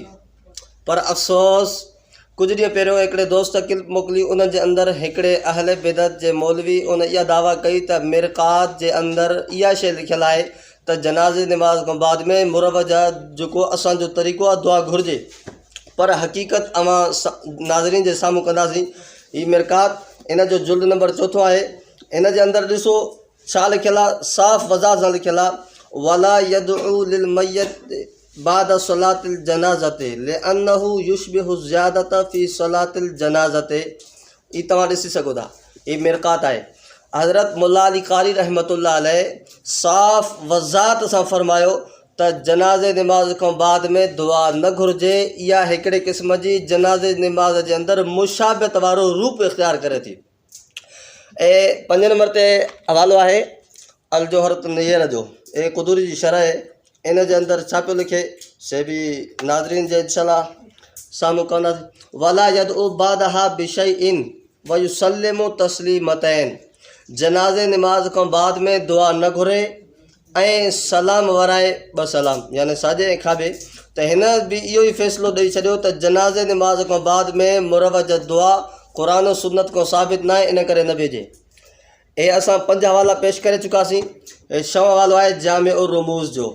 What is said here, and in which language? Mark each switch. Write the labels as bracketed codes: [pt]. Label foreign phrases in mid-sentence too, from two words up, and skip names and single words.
[sd] पर अफ़सोस कुझु ॾींहं पहिरियों हिकिड़े दोस्त क्लिप मोकिली, उन जे अंदरि हिकिड़े अहले बिदअत जे मौलवी उन इहा दावा कई त मिरक़ात जे अंदरि इहा शइ लिखियलु आहे त जनाज़े नमाज खां बाद में मुरवज जेको असांजो तरीक़ो आहे दुआ घुरिजे। पर हक़ीक़त अवां नाज़रीन जे साम्हूं कंदासीं। ही मिरक़ात इन जो जुल्द नंबर 4 आहे, इन जे अंदरि ॾिसो छा लिखियलु आहे, साफ़ वज़ाहत सां लिखियलु आहे [ar] ولا يدعو للميت بعد صلاة الجنازة لأنه يشبه زيادة في صلاة الجنازة [sd] ये तव्हां ॾिसी सघो था, ये मिरकात आहे। हज़रत मुल्ला अली कारी [ar] رحمة الله عليه [sd] साफ़ वज़ाहत सां फरमायो त जनाज़े नमाज़ खां बाद में दुआ न घुरिजे। इहा हिकिड़े क़िस्म जी जनाज़े नमाज़ जे अंदरि मुशाबत वारो रूप इख़्तियार करे थी। ऐं 5 नंबर ते हवालो आहे अल जोहरत नैयर जो, ए कुदूरी जी शरह आहे। इन जे अंदरि छा पियो लिखे से बि नाज़रीन जे इंशाअल्लाह साम्हूं कंदासीं। [ar] ولا يدعو بعدها بشيء ويسلم تسليمتين, [sd] जनाज़े नमाज़ खां बाद में दुआ न घुरे ऐं सलाम वराए 2 सलाम, यानी साॼे ऐं खाॿे। त हिन बि इहो ई फ़ैसिलो ॾेई छॾियो त जनाज़े नमाज़ खां बाद में मुरवज दुआ क़ुरान सुन्नत खां साबित न आहे, इन करे न भेजे। हे असां 5 हवाला पेश करे चुकासीं। 6 हवालो आहे जामे उर रमूज़ जो।